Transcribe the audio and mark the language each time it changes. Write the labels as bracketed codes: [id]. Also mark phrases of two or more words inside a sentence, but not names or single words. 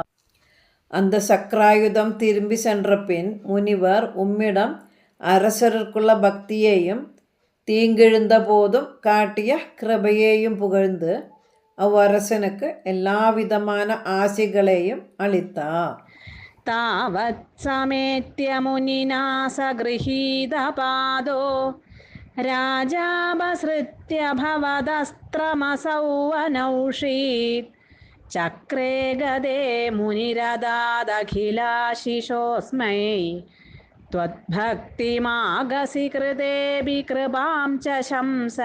[ta] அந்த சக்ராயுதம் திரும்பி சென்ற பின் முனிவர் உம்மிடம் அரசருக்குள்ள பக்தியையும் தீங்கிழுந்த போதும் காட்டிய கிருபையையும் புகழ்ந்து அவ்வரசனுக்கு எல்லாவிதமான ஆசிகளையும் அளித்தார். [sa] താവത് സമേത്യ മുനിനാ സഗൃഹീതപാദോ രാജാപസൃത്യ ഭവദസ്ത്രമസൗ അനൗഷീത്, ചക്രേ ഗദേ മുനിരദാദഖിലാശിഷോസ്മൈ ത്വദ്ഭക്തിമാഗസി കൃതേബി കൃപാം ച ശംസൻ.